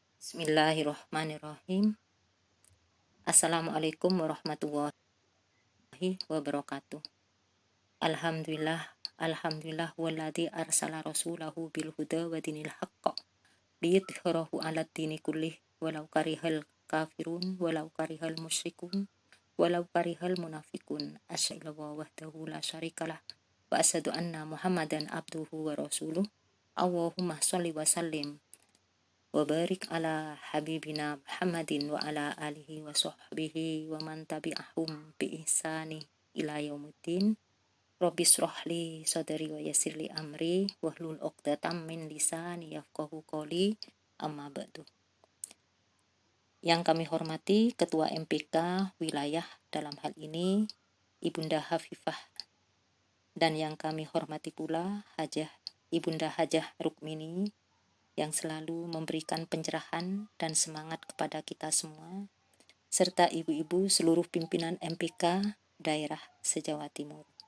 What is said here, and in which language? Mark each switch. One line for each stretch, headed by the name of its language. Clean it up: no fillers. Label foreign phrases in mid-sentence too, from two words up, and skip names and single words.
Arabic: بسم الله الرحمن الرحيم. السلام عليكم ورحمة الله وبركاته. الحمد لله الذي أرسل رسوله بالهدى ودين الحق ليظهره على الدين كله ولو كره الكافرون ولو كره المشركون ولو كره المنافقون. أشهد وحده لا شريك له وأشهد أن محمدا عبده ورسوله. اللهم صل وسلم وبارك على حبيبنا محمد وعلى آله وصحبه ومن تبعهم بإحسان إلى يوم الدين. رب اشرح لي صدري ويسر لي أمري واحلل عقدة من لساني يفقهوا قولي. أما بعد.
Indonesian: Yang kami hormati Ketua MPK wilayah dalam hal ini Ibunda Hafifah, dan yang kami hormati pula Ibunda Hajah Rukmini yang selalu memberikan pencerahan dan semangat kepada kita semua, serta ibu-ibu seluruh pimpinan MPK daerah se-Jawa Timur.